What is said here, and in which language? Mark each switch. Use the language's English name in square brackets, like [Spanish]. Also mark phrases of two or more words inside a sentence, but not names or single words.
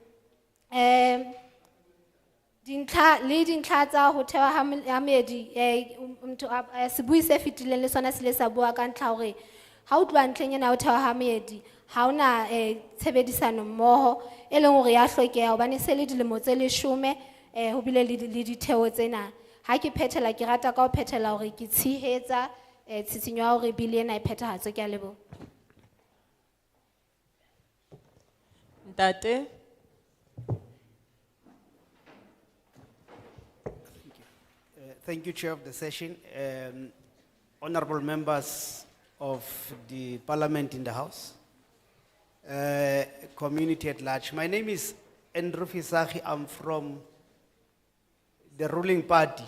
[Southern Sotho] dintlha tsa ho thewa ha meedi motho se bui se fitileng le sona se le sa bua ka ntlha hore ha o tloa ntlheng ena ho thewa ha meedi ha ona tshebedisano mmoho e leng hore ya hlokeha hobane se le dilemo tse 10 ho bile le ditheo tsena ha ke phethela ke rata ka ho phethela hore ke tshehetsa tshitshinyo ya hore bili ena e phethahatswe. Ke a leboha. Ntate. [English] Thank you, Chair of the session. Honorable members of the Parliament in the House, community at large. My name is Andrew Fisachi. I'm from the ruling party.